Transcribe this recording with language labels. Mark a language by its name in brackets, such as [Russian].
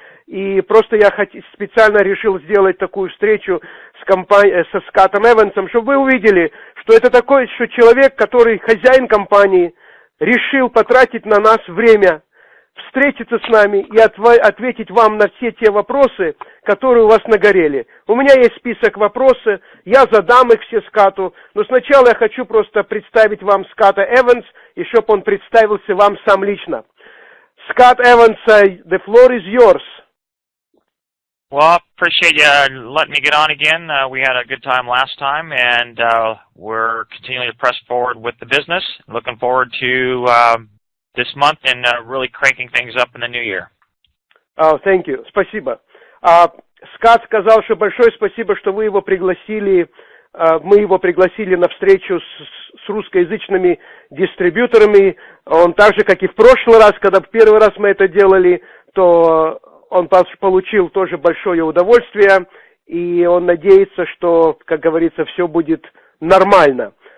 [Russian] И просто я специально решил сделать такую встречу со Скоттом Эвансом, чтобы вы увидели, что это такой, что человек, который хозяин компании, решил потратить на нас время, встретиться с нами и ответить вам на все те вопросы, которые у вас нагорели. У меня есть список вопросов, я задам их все Скотту, но сначала я хочу просто представить вам Скотта Эванс, и чтобы он представился вам сам лично. [English] Скотт Эванс, the floor is yours. Well, appreciate you letting me get on again. We had a good time last time, and we're continuing to press forward with the business. Looking forward to this month and really cranking things up in the new year. Oh, thank you. [Russian] Спасибо. Скотт сказал, что большое спасибо, что вы его пригласили. Мы его пригласили на встречу с русскоязычными дистрибьюторами. Он так же, как и в прошлый раз, когда в первый раз мы это делали, то он получил тоже большое удовольствие, и он надеется, что, как говорится, все будет нормально.